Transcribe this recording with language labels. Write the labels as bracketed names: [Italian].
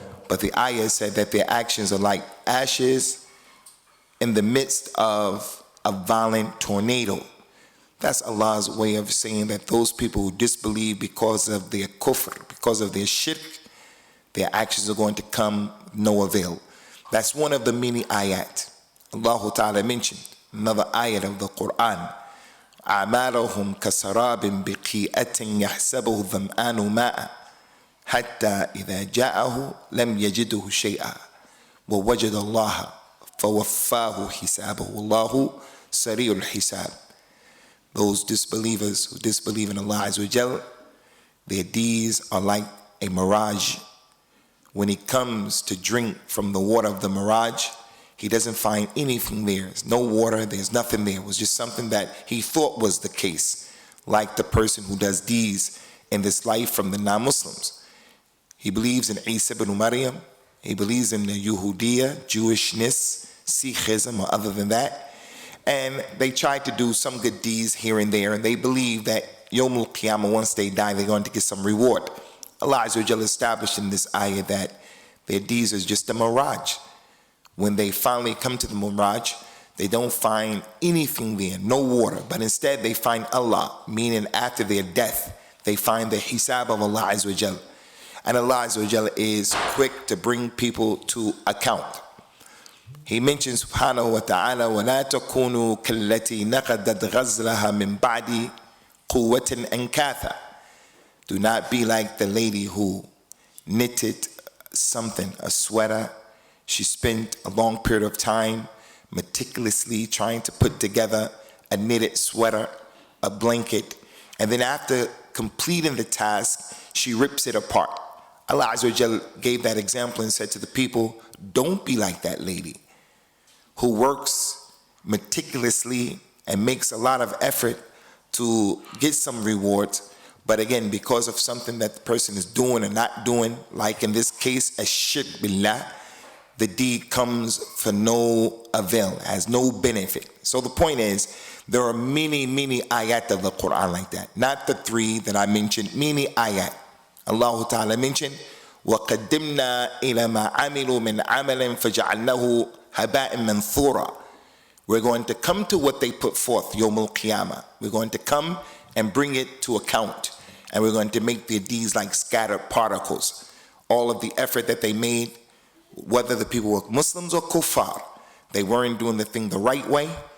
[English] But the ayah said that their actions are like ashes in the midst of a violent tornado. That's Allah's way of saying that those people who disbelieve because of their kufr, because of their shirk, their actions are going to come no avail. That's one of the many ayat. Allah Ta'ala mentioned another ayat of the Quran. [Arabic] أَعْمَالُهُمْ كَسَرَابٍ بِقِيئَةٍ يَحْسَبُهُ الظَّمْآنُ مَاءً حتى إذا جاءه لم يجده شيئا ووجد الله فَوَفَّاهُ حِسَابَهُ وَاللَّهُ سَرِيعُ الْحِسَابِ. [English] Those disbelievers who disbelieve in Allah Azza wa Jal, their deeds are like a mirage. When he comes to drink from the water of the mirage, he doesn't find anything there. There's no water, there's nothing there. It was just something that he thought was the case, like the person who does deeds in this life from the non-Muslims. He believes in Isa ibn Maryam, he believes in the Yahudiya, Jewishness, Sikhism, or other than that. And they try to do some good deeds here and there, and they believe that Yawmul Qiyamah, once they die, they're going to get some reward. Allah Azza wa Jalla established in this ayah that their deeds is just a mirage. When they finally come to the mirage, they don't find anything there, no water, but instead they find Allah, meaning after their death, they find the hisab of Allah Azza wa Jalla. And Allah Azza wa Jalla is quick to bring people to account. He mentions [Arabic] subhanahu wa ta'ala, وَلَا تَكُونُوا كَالَّتِي نَقَدَتْ غَزْلَهَا مِنْ بَعْدِ قُوَّةٍ أَنْكَاثًا. [English] Do not be like the lady who knitted something, a sweater. She spent a long period of time meticulously trying to put together a knitted sweater, a blanket, and then after completing the task, she rips it apart. Allah Azza wa Jalla gave that example and said to the people, don't be like that lady who works meticulously and makes a lot of effort to get some rewards, but again, because of something that the person is doing or not doing, like in this case, a shirk billah, the deed comes for no avail, has no benefit. So the point is, there are many ayat of the Quran like that. Not the three that I mentioned, many ayat. [Arabic] Allah Ta'ala [English] mentioned, [Arabic] وَقَدِّمْنَا إِلَى مَا عَمِلُوا مِنْ عَمَلٍ فَجَعَلْنَاهُ هَبَاءً مَنْثُورًا. [English] We're going to come to what they put forth, Yawmul Qiyamah. We're going to come and bring it to account. And we're going to make their deeds like scattered particles. All of the effort that they made, whether the people were Muslims or kuffar, they weren't doing the thing the right way.